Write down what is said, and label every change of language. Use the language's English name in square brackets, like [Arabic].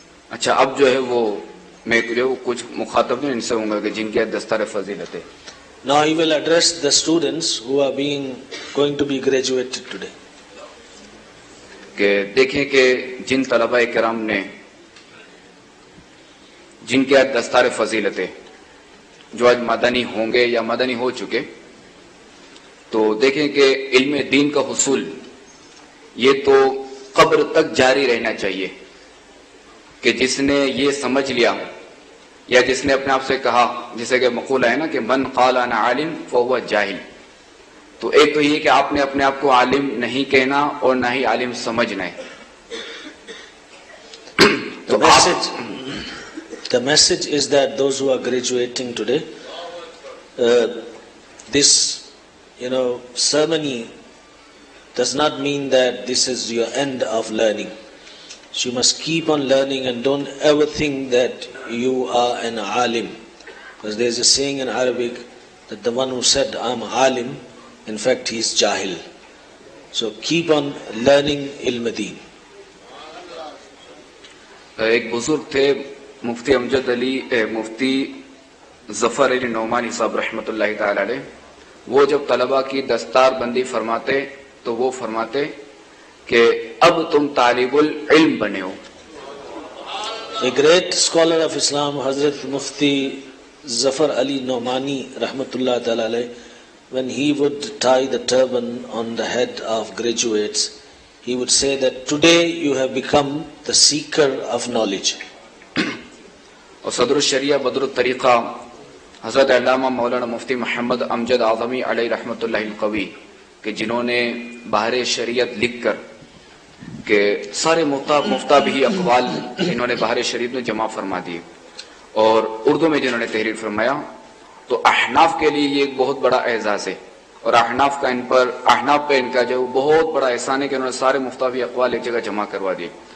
[Urdu] اچھا اب جو ہے وہ میں جو کچھ مخاطب ان سے ہوں گا کہ جن کے دستار فضیلت ہے. [English] Now he will address the students who are going to be graduated today. [Urdu] کہ دیکھیں کہ جن طلباء کرام نے جن کے دستار فضیلت ہے جو آج مدنی ہوں گے یا مدنی ہو چکے، تو دیکھیں کہ علم دین کا حصول یہ تو قبر تک جاری رہنا چاہیے کہ جس نے یہ سمجھ لیا یا جس نے اپنے آپ سے کہا، جیسے کہ مقولہ ہے نا کہ [Arabic] من قال انا عالم فهو جاہل، [Urdu] تو ایک تو یہ کہ آپ نے اپنے آپ کو عالم نہیں کہنا اور نہ ہی عالم سمجھنا ہے. [English] The message is that those who are graduating today, this ceremony does not mean that this is your end of learning. So you must keep on learning and don't ever think that you are an alim. Because there is a saying in Arabic that the one who said I'm alim, in fact he is jahil. So keep on learning ilm deen. [Urdu] ایک بزرگ تھے مفتی امجد علی مفتی ظفر علی نعمانی صاحب رحمۃ اللہ تعالی علیہ. وہ جب طلباء کی دستار بندی فرماتے تو وہ فرماتے کہ اب تم طالب العلم بنے ہو. [English] A great scholar of Islam, Hazrat Mufti Zafar Ali Nomani Rahmatullah Ta'ala alayh, when he would tie the turban on the head of graduates, he would say that today you have become the seeker of knowledge. [Urdu] اور صدر الشریعہ بدر الطریقہ حضرت علامہ مولانا مفتی محمد امجد اعظمی علیہ رحمۃ اللہ القوی کہ جنہوں نے بحر شریعت لکھ کر کہ سارے مفتا بھی اقوال انہوں نے بحر شریعت میں جمع فرما دیے، اور اردو میں جنہوں نے تحریر فرمایا، تو احناف کے لیے یہ ایک بہت بڑا اعزاز ہے، اور احناف پہ ان کا جو بہت بڑا احسان ہے کہ انہوں نے سارے مفتا بھی اقوال ایک جگہ جمع کروا دیے.